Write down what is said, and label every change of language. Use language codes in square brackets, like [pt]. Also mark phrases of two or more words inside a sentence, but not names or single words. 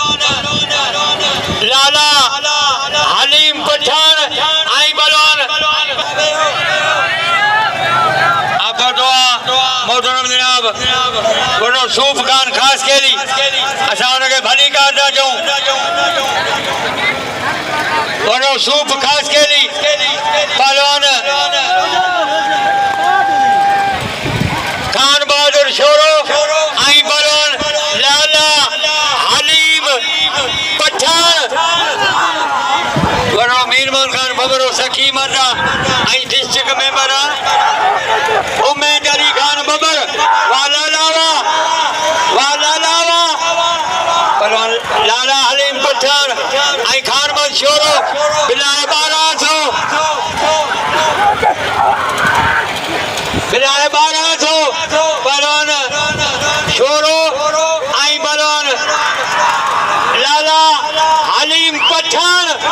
[sd] लाला हलीम पठान आई पहलवान मोहतरम जनाब वॾो सूफ़ खान ख़ासि केली असां हुनखे भली कार था चऊं वॾो सूफ़ ख़ासि केली पहलवान खान बहादुर शोरो ऐं पहलवान लाला हलीम पठान वॾो मीरमान खान बबरो सखी मर्दा ऐं [en] district member [sd] उमेद अली खान बबर वाला लावा पहलवान लाला हलीम पठान ऐं खान मोहम्मद शोरो बिलाए 1200 पहलवान शोरो ऐं पहलवान लाला हलीम पठान